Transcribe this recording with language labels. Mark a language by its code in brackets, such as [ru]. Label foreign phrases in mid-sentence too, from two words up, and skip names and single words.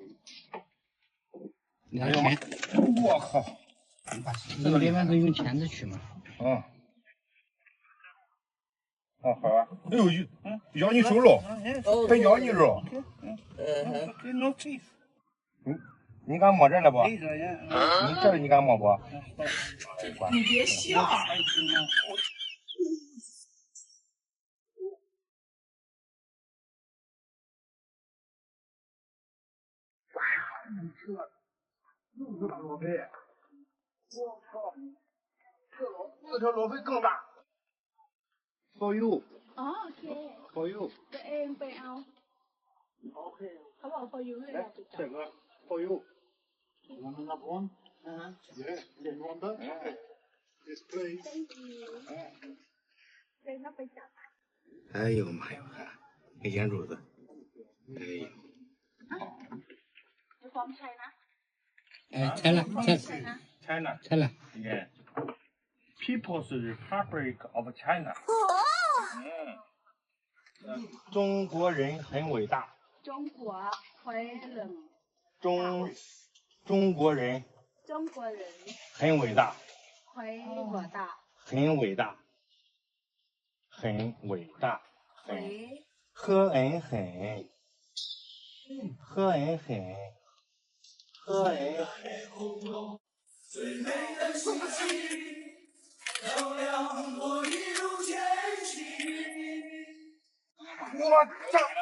[zh] 你还钱？我靠！这个连湾都用钳子取嘛。啊！哦，好吧。哎呦，咬你手了，还咬你肉。 [en] No teeth. [zh] 你敢摸这了不？ [en] These are, yeah. [zh] 你这你敢摸不？你别笑。又是大罗非！我靠，这条罗非更大。 [en] For you. [th] อ๋อโอเค [en] For you. [th] ตัวเองไปเอา [en] OK. [th] เขาบอก [en] for you [th] เลยอยากไปจับ [en] 这个 For you. Another one. Yeah. Get one back. Yes, please. [th] เองก็ไปจับ [zh] 哎呦妈呀！那眼珠子，哎呦， [th] ไปพร้อมใช้นะ [zh] 哎，拆了，拆 China. 拆了。 [en] Yeah. People's Republic of China. [zh] 中国人很伟大。中国人中国人中国人很伟大，很伟大很伟大，很伟大， ควย 喝恩很，喝恩很，喝恩很。我操！